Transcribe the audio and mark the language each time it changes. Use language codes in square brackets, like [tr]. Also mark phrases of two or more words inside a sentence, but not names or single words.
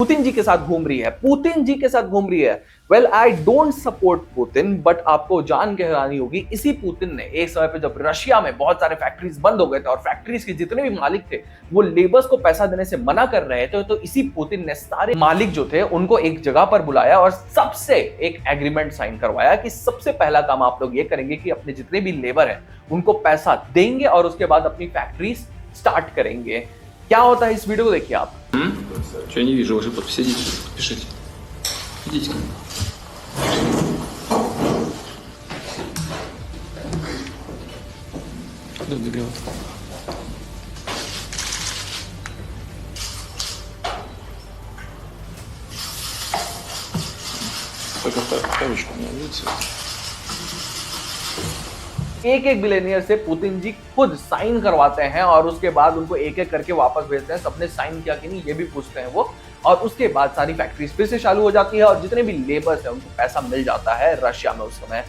[hi] पुतिन जी के साथ घूम रही है. [en] well I don't support [hi] पुतिन, बट आपको जान के हैरानी होगी इसी पुतिन ने एक समय पे जब रशिया में बहुत सारे फैक्ट्रीज बंद हो गए थे और फैक्ट्रीज के जितने भी मालिक थे वो लेबर्स को पैसा देने से मना कर रहे थे, तो इसी पुतिन ने सारे मालिक जो थे उनको एक जगह पर बुलाया और सबसे एक [en] agreement sign [hi] करवाया कि सबसे पहला काम आप लोग ये करेंगे कि अपने जितने भी लेबर हैं उनको पैसा देंगे और उसके बाद अपनी फैक्ट्रीज स्टार्ट करेंगे. क्या होता है इस वीडियो को देखिए आप. [ru] Что я не вижу, вы же подпишитесь, подпишите. Идите ко мне. Да, договор. Только вторичку у меня, видите? [hi] एक बिलियनियर से पुतिन जी खुद साइन करवाते हैं और उसके बाद उनको एक एक करके वापस भेजते हैं. सबने साइन किया कि नहीं ये भी पूछते हैं वो, और उसके बाद सारी फैक्ट्रीज फिर से चालू हो जाती है और जितने भी लेबर्स हैं उनको पैसा मिल जाता है रशिया में उस समय.